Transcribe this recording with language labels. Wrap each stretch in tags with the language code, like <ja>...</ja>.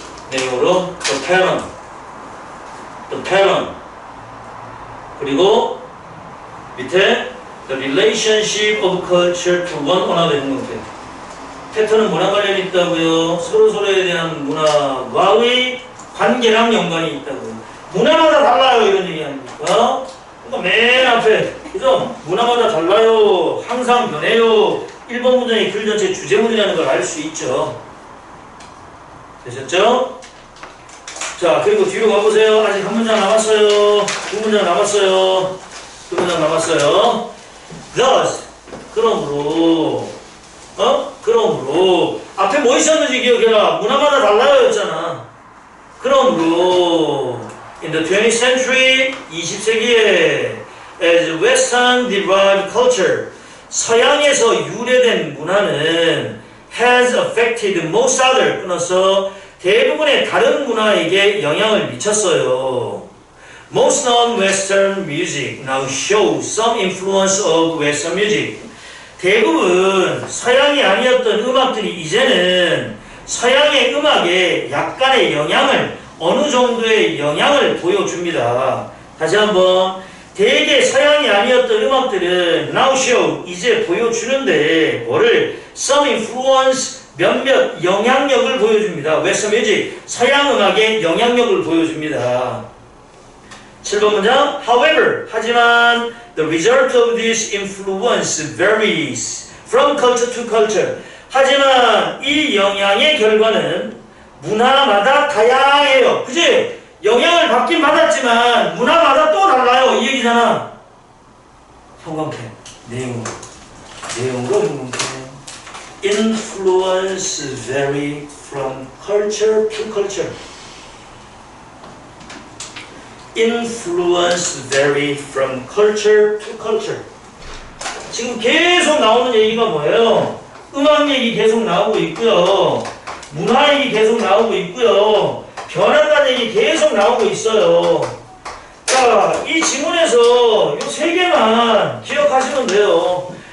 <ko>내용으로</ko> <en>the pattern</en> <ko>그리고 밑에</ko> <en>the relationship of culture to one another</en> <ko>등록돼. 패턴은 문화 관련이 있다고요. 서로서로에 대한 문화와의 관계랑 연관이 있다고요. 문화마다 달라요 이런 얘기 아닙니까? 그러니까 맨 앞에 그죠? 문화마다 달라요. 항상 변해요. 1번 문장이 글 전체 주제문이라는 걸 알 수 있죠. 되셨죠? 자, 그리고 뒤로 가보세요. 아직 한 문장 남았어요. 두 문장 남았어요. 두 문장 남았어요. Thus, 그러므로 그러므로 앞에 뭐 있었는지 기억해라. 문화마다 달라요 였잖아. 그러므로</ko> <en>in the 20th century,</en> <ko>20세기에</ko> <en>as Western derived culture,</en> <ko>서양에서 유래된 문화는</ko> <en>has affected most other,</en> <ko>끊어서 대부분의 다른 문화에게 영향을 미쳤어요.</ko> <en>Most non-Western music now shows some influence of Western music.</en> <ko>대부분 서양이 아니었던 음악들이 이제는 서양의 음악에 약간의 영향을, 어느 정도의 영향을 보여줍니다. 다시 한번, 대개 서양이 아니었던 음악들은</ko> <en>now show,</en> <ko>이제 보여주는데 뭐를?</ko> <en>some influence,</en> <ko>몇몇 영향력을 보여줍니다.</ko> <en>Western music,</en> <ko>서양 음악의 영향력을 보여줍니다. 7번 문장,</ko> <en>however,</en> <ko>하지만</ko> <en>the result of this influence varies from culture to culture.</en> <ko>하지만 이 영향의 결과는 문화마다 다양해요. 그치? 영향을 받긴 받았지만 문화마다 또 달라요. 이 얘기잖아. 형광펜 내용으로 형광펜.</ko> <en>Influence vary from culture to culture. Influence vary from culture to culture.</en> <ko>지금 계속 나오는 얘기가 뭐예요? 음악 얘기 계속 나오고 있고요. 문화 얘기 계속 나오고 있고요. 변한다는 얘기 계속 나오고 있어요. 자, 이 지문에서 이 세 개만 기억하시면 돼요.</ko>